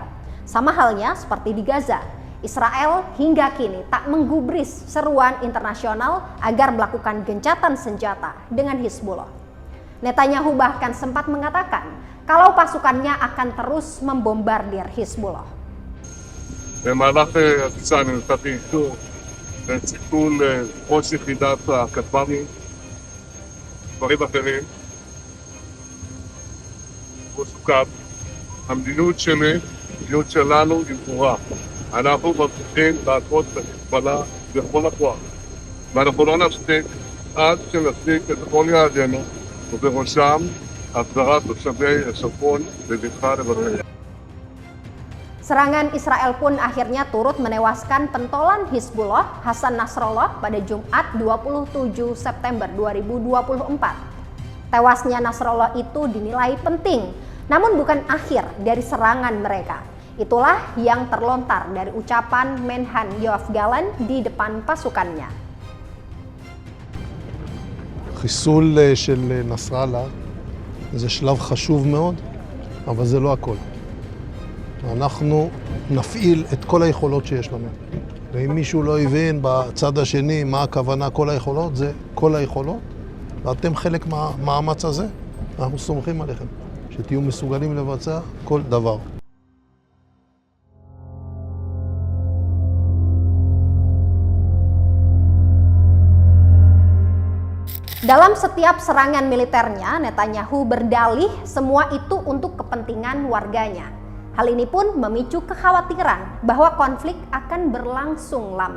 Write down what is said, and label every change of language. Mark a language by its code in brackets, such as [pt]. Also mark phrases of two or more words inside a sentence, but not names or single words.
[id] Sama halnya seperti di Gaza. Israel hingga kini tak menggubris seruan internasional agar melakukan gencatan senjata dengan Hizbullah. Netanyahu bahkan sempat mengatakan kalau pasukannya akan terus membombardir Hizbullah. [he] במהלך הטיסה אני נתתי איתור וסיכול ראש יחידת הכטב"מים, דברים אחרים. הוא סוכם. המדיניות שלנו היא ברורה. אנחנו ממשיכים לעקוד בחיזבאללה בכל הכוח. ואנחנו לא נפסיק עד שנשיג את כל יעדינו, ובראשם החזרת תושבי הצפון בבטחה לבתיהם. [id] Serangan Israel pun akhirnya turut menewaskan pentolan Hizbullah Hasan Nasrallah pada Jumat 27 September 2024. Tewasnya Nasrallah itu dinilai penting, namun bukan akhir dari serangan mereka. Itulah yang terlontar dari ucapan Menhan Yoav Gallant di depan pasukannya. [he] חיסול של נסראללה זה שלב חשוב מאוד, אבל זה לא הכל. אנחנו נפעיל את כל היכולות שיש לנו. ואם מישהו לא הבין בצד השני מה הכוונה כל היכולות, זה כל היכולות, ואתם חלק מהמאמץ הזה, אנחנו סומכים עליכם, שתהיו מסוגלים לבצע כל דבר. [id] Dalam setiap serangan militernya, Netanyahu berdalih semua itu untuk kepentingan warganya. Hal ini pun memicu kekhawatiran bahwa konflik akan berlangsung lama.